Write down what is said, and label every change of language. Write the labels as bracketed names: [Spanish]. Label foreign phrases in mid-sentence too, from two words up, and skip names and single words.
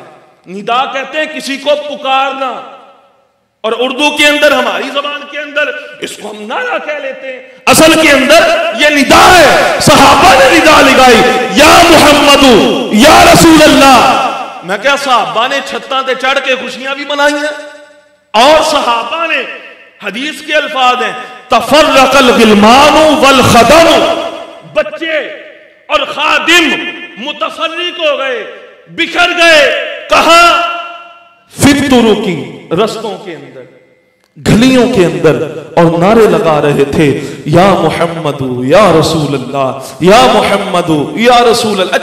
[Urdu] ندا کہتے ہیں کسی کو پکارنا، اور اردو کے اندر ہماری زبان کے اندر اس کو ہم نعرہ کہہ لیتے ہیں، اصل کے اندر یہ ندا ہے۔ صحابہ نے ندا لگائی [Arabic] یا محمد یا رسول اللہ۔ [Urdu] میں کیا صحابہ نے [Punjabi] چھتاں تے چڑھ کے [Urdu] خوشیاں بھی منائی ہیں، اور صحابہ نے حدیث کے الفاظ ہیں [Arabic] تفرق الغلمان والخدم، [Urdu] بچے اور خادم متفرق ہو گئے، بکھر گئے، کہاں؟ [Arabic] فی الطرق، [Urdu] رستوں کے اندر، گلیوں کے اندر، اور نعرے لگا رہے تھے [Arabic] یا محمد یا رسول اللہ، یا محمد یا رسول اللہ۔